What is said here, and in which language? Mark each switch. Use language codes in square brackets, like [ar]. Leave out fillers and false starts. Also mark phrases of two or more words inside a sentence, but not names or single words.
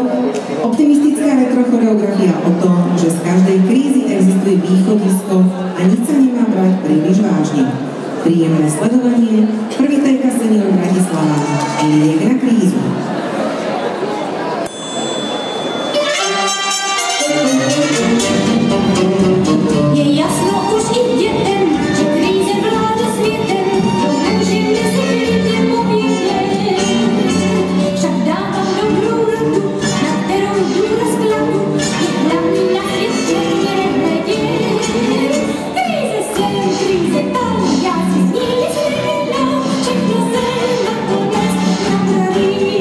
[sk] Optimistická retrochoreografia o tom, že z každej krízy existuje východisko a nič sa nemá brať príliš vážne. Príjemné sledovanie, prvý tajka senior Bratislava, Liek na krízu. [cs] Je jasno už i dětem, že kríze vládne světem, nemůžeme si klidně povědět. Však dávám dobrou radu, na kterou důraz kladu, je hlavní na svět černě hledět. Kríze sem, kríze tam, já si z ní nic nevydám, všechno se nakonec napraví.